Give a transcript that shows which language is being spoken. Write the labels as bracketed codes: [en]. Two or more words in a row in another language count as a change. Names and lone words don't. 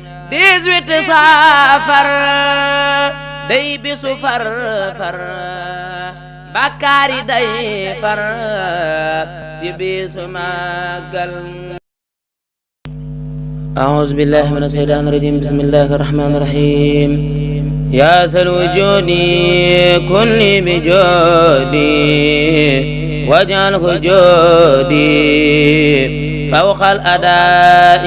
[wo] 18 safar day bisu far bakkaar yi day far ci bisu màggal. [ar] أعوذ بالله من الشيطان الرجيم. بسم الله الرحمن الرحيم. يا سل وجودي كن لي بجودي واجعله جودي فوق الأداء.